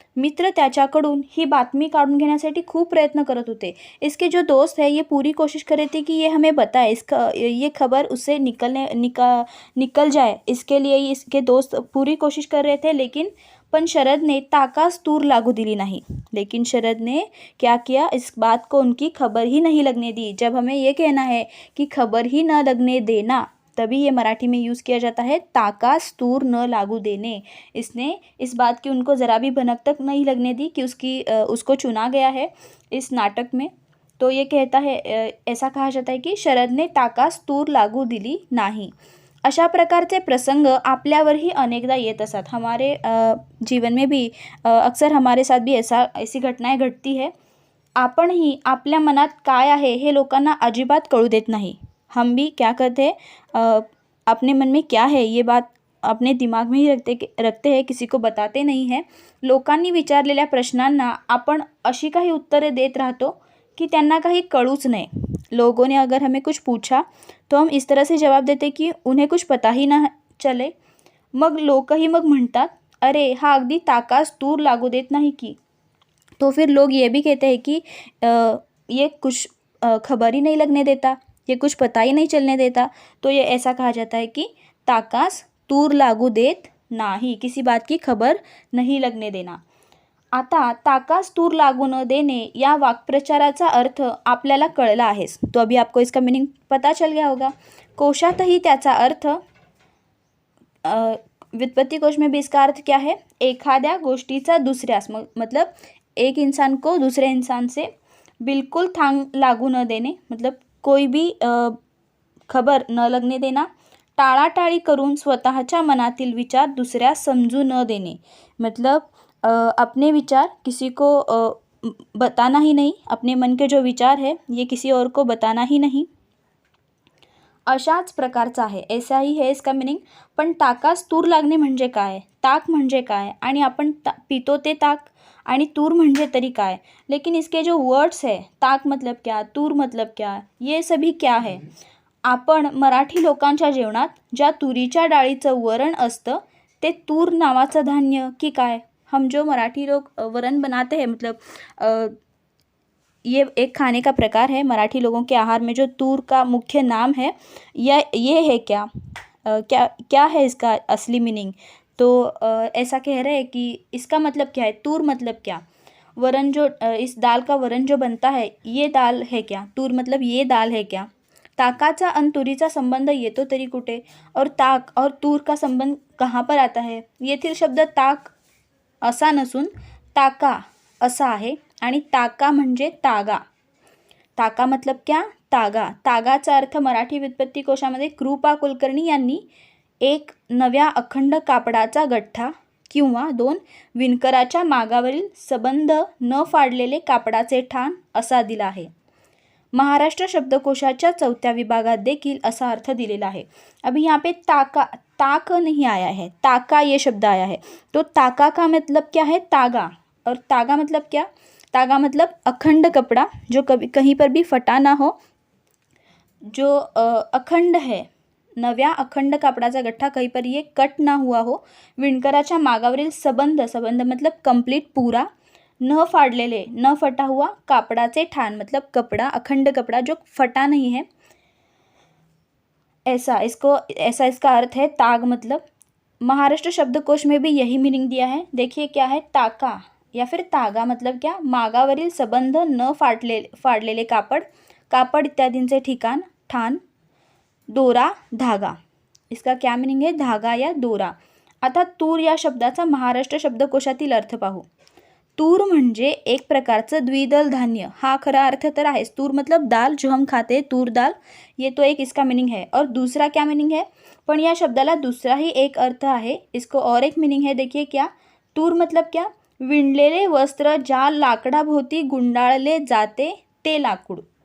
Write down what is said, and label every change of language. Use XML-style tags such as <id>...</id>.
<mr>मित्र त्याच्याकडून ही बातमी काढून घेण्यासाठी खूप प्रयत्न करत होते।</mr> <hi>इसके जो दोस्त है ये पूरी कोशिश कर रहे थे कि ये हमें बताए, ये खबर उससे निकल जाए, इसके लिए इसके दोस्त पूरी कोशिश कर रहे थे, लेकिन</hi> <mr>पण शरद ने ताकास तूर लागू दिली</mr> <hi>नहीं। लेकिन शरद ने क्या किया, इस बात को उनकी खबर ही नहीं लगने दी। जब हमें ये कहना है कि खबर ही न लगने देना, तभी ये मराठी में यूज़ किया जाता है</hi> <mr>ताकास तूर न लागू देने।</mr> <hi>इसने इस बात की उनको ज़रा भी भनक तक नहीं लगने दी कि उसको चुना गया है इस नाटक में। तो ये कहता है, ऐसा कहा जाता है कि शरद ने</hi> <mr>ताकास तूर लागू दिली नाही। अशा प्रकारचे प्रसंग आपल्यावरही अनेकदा येत असतात।</mr> <hi>हमारे जीवन में भी अक्सर हमारे साथ भी ऐसी घटनाएं घडती है।</hi> <mr>आपणही आपल्या मनात काय आहे हे लोकांना अजिबात कळू देत नाही।</mr> <hi>हम भी क्या करते हैं, अपने मन में क्या है ये बात अपने दिमाग में ही रखते हैं, किसी को बताते नहीं हैं।</hi> <mr>लोकांनी विचारलेल्या प्रश्नांना आपण अशी काही उत्तरे देत राहतो कि त्यांना काही कळूच नाही।</mr> <hi>लोगों ने अगर हमें कुछ पूछा तो हम इस तरह से जवाब देते कि उन्हें कुछ पता ही ना चले।</hi> <mr>मग लोकही मग म्हणतात, अरे हा अगदी ताकास तूर लागू देत नाही की।</mr> <hi>तो फिर लोग ये भी कहते हैं कि ये कुछ खबर ही नहीं लगने देता, ये कुछ पता ही नहीं चलने देता। तो ये ऐसा कहा जाता है कि</hi> <mr>ताकास तूर लागू देत नाही,</mr> <hi>किसी बात की खबर नहीं लगने देना।</hi> <mr>आता ताकास तूर लागू न देने या वाक्प्रचाराचा अर्थ आपल्याला कळला आहेच।</mr> <hi>तो अभी आपको इसका मीनिंग पता चल गया होगा।</hi> <mr>कोशातही त्याचा अर्थ, व्युत्पत्ति</mr> <hi>कोश में भी इसका अर्थ क्या है,</hi> <mr>एखाद्या गोष्टीचा दुसऱ्यास,</mr> <hi>मतलब एक इंसान को दूसरे इंसान से बिल्कुल</hi> <mr>थांग लागू न देने,</mr> <hi>मतलब कोई भी खबर न लगने देना।</hi> <mr>टाळाटाळी करून स्वतःच्या मनातील विचार दुसऱ्यास समजू न देने,</mr> <hi>मतलब अपने विचार किसी को बताना ही नहीं, अपने मन के जो विचार है ये किसी और को बताना ही नहीं,</hi> <mr>अशाच प्रकारचा आहे,</mr> <hi>ऐसा ही है इसका मीनिंग।</hi> <mr>पण ताकास तूर लागणे म्हणजे काय, ताक म्हणजे काय, आणि आपण पितो ते ताक, आणि तूर म्हणजे तरी काय।</mr> <hi>लेकिन इसके जो वर्ड्स है, ताक मतलब क्या, तूर मतलब क्या, ये सभी क्या है।</hi> <mr>आपण मराठी लोकांच्या जेवणात ज्या तुरीच्या डाळीचं वरण असतं ते तूर नावाचं धान्य की काय।</mr> <hi>हम जो मराठी लोग वरण बनाते हैं, मतलब ये एक खाने का प्रकार है मराठी लोगों के आहार में, जो तूर का मुख्य नाम है, ये है क्या, क्या है इसका असली मीनिंग। तो ऐसा कह रहे हैं कि इसका मतलब क्या है, तूर मतलब क्या, वरण जो इस दाल का वरण जो बनता है ये दाल है क्या, तूर मतलब ये दाल है क्या।</hi> <mr>ताकाचा आणि तुरीचा संबंध येतो तरी कुठे,</mr> <hi>और ताक और तूर का संबंध कहाँ पर आता है।</hi> <mr>येथील शब्द ताक असा नसून ताका असा आहे, आणि ताका म्हणजे तागा।</mr> <hi>ताका मतलब क्या, तागा।</hi> <mr>तागाचा अर्थ मराठी व्युत्पत्ति कोशामध्ये कृपा कुलकर्णी यांनी एक नव्या अखंड कापडाचा गठ्ठा किंवा दोन विणकराच्या मागावरील सबंध न फाडलेले कापडाचे ठाण असा दिला आहे। महाराष्ट्र शब्दकोशाच्या 4थ्या विभागात देखील असा अर्थ दिलेला आहे।</mr> <hi>अभी यहाँ पे ताक नहीं आया है, ताका ये शब्द आया है। तो ताका का मतलब क्या है, तागा। और तागा मतलब क्या, तागा मतलब अखंड कपड़ा जो कभी कहीं पर भी फटा ना हो, जो अखंड है,</hi> <mr>नव्या अखंड कापडाचा गठ्ठा</mr> <hi>कहीं पर ये कट ना हुआ हो।</hi> <mr>विणकराच्या मागावरील सबंध</mr> <hi>मतलब कंप्लीट पूरा, न फाड़लेले न फटा हुआ,</hi> <mr>कापड़ाचे ठान</mr> <hi>मतलब कपड़ा, अखंड कपड़ा जो फटा नहीं है, ऐसा इसका अर्थ है ताग। मतलब महाराष्ट्र शब्दकोश में भी यही मीनिंग दिया है। देखिए क्या है, ताका या फिर तागा मतलब क्या,</hi> <mr>मागावरील संबंध न फाडलेले कापड, कापड इत्यादींचे ठिकाण, ठाण. दोरा, धागा.</mr> <hi>इसका क्या मीनिंग है, धागा या दोरा.</hi> <mr>आता तूर या शब्दाचा महाराष्ट्र शब्दकोशातील अर्थ पाहू. तूर म्हणजे एक प्रकारचं द्विदल धान्य. हा खरा अर्थ तर आहेच.</mr> <hi>तूर मतलब दाल जो हम खाते हैं, तूर दाल, ये तो एक इसका मीनिंग है. और दूसरा क्या मीनिंग है,</hi> <mr>पण या शब्दाला दूसरा ही एक अर्थ आहे.</mr> <hi>इसको और एक मीनिंग है, देखिए क्या. तूर मतलब क्या,</hi> <mr>विणलेले वस्त्र ज्या लाकडाभोवती गुंडाळले जाते ते लाकूड.</mr>